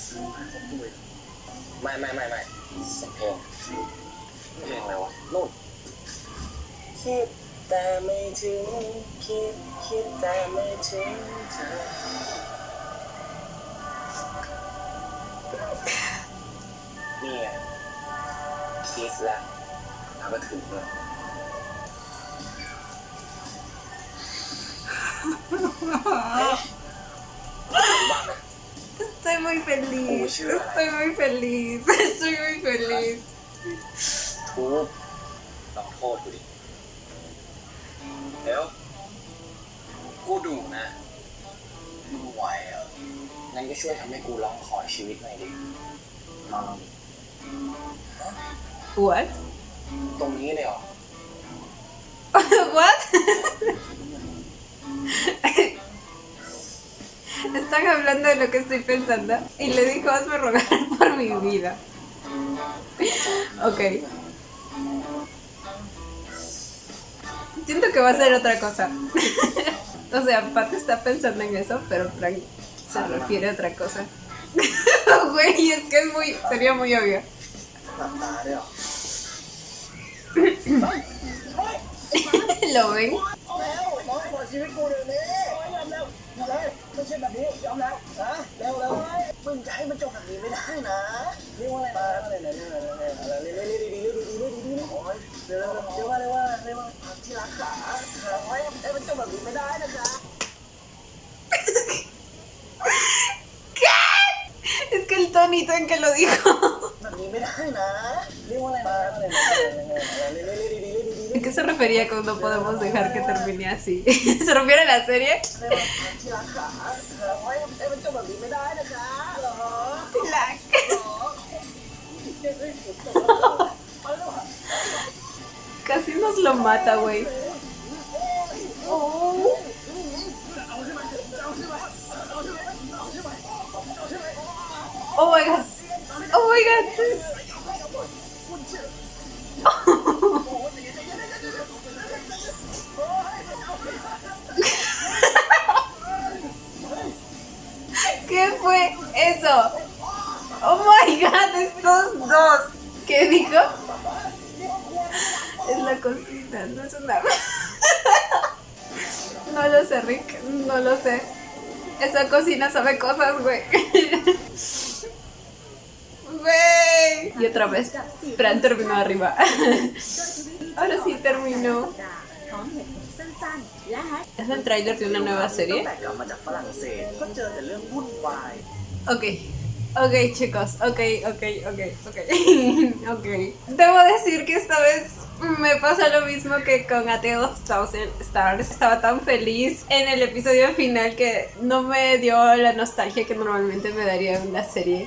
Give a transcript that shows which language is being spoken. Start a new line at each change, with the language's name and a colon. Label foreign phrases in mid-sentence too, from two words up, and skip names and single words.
Thai: ไม่เสียงเพลงอะไรวะนู่นคิดแต่ไม่ถึงคิดแต่ไม่ถึงเธอนี่ไงคิสแล้วแล้วก็ถึงเลย
Spanish: Estoy muy feliz. Estoy muy feliz. Estoy muy feliz.
Thai: ทุบลองโทษกูดิเดี๋ยวกูดุนะมึงไหวเหรองั้นก็ช่วยทำให้กูร้องขอชีวิตหน่อยดิลองดิ
English: What?
Thai: ตรงนี้เลยเหรอ
English: What?
Spanish: Están hablando de lo que estoy pensando y le dijo hazme rogar por mi vida. Ok. Siento que va a ser otra cosa. O sea, Pat está pensando en eso, pero Frank se refiere a otra cosa. Güey, es que sería muy obvio.
Thai: หลับตาด้วยเหรอ
Spanish: ¿Lo ven?
Thai: แล้วร้องขอชีวิตกูเดี๋ยวนี้ยอมแล้วไม่ใช่แบบนี้ยอมแล้วนะแล้วมึงจะให้มันจบแบบนี้ไม่ได้นะเรียกว่าอะไรมาอะไรเรียกโอ้ยเรียกว่าที่รักขาให้มันจบแบบนี้ไม่ได้นะจ๊ะ
Spanish: ¿Qué? Es que el tonito en que lo dijo.
Thai: แบบนี้ไม่ได้นะเรียกว่าอะไรมาอะไร
Spanish: ¿A qué se refería con no podemos dejar que termine así? ¿Se refiere a la serie?
Thai: ที่รักขาให้มันจบแบบนี้ไม่ได้นะจ๊ะเหรอ
Spanish: Tilak. Casi nos lo mata, güey.
English: Oh my god. Oh my god. ¿Qué fue eso? Oh my god,
Spanish: estos dos. ¿Qué dijo? Es la cocina, no es una... No lo sé, Rick, no lo sé. Esa cocina sabe cosas, güey. Güey. Y otra vez, Fran terminó arriba. Ahora sí terminó. ¿Es el tráiler de una nueva serie?
Thai: ตั้งแต่กลับมาจากฝรั่งเศสก็เจอแต่เรื่องวุ่นวาย
Spanish: Ok, ok chicos, ok. Ok. Debo decir que esta vez me pasa lo mismo que con A Tale of Thousand Stars. Estaba tan feliz en el episodio final que no me dio la nostalgia que normalmente me daría una serie.